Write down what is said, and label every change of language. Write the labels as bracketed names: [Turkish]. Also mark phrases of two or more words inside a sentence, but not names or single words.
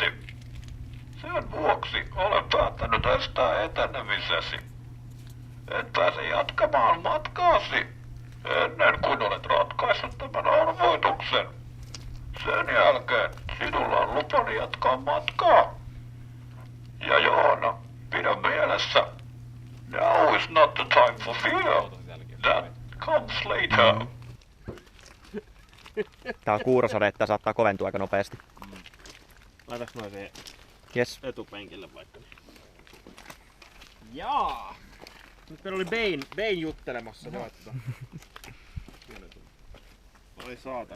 [Finnish] Sen vuoksi olen päättänyt estää etenemisesi. Et pääse jatkamaan matkaasi ennen kuin olet ratkaissut tämän arvoituksen. Sen jälkeen sinulla on lupani jatkaa matkaa. Ja Joona, pidä mielessä. [English] Now is not the time for fear. That comes later. [Finnish] Tää on kuurosade, että saattaa koventua aika nopeasti. Laitaks noin siihen etupenkille vaikka. Jaa! Nyt meillä oli Bane juttelemassa. Oi saatana.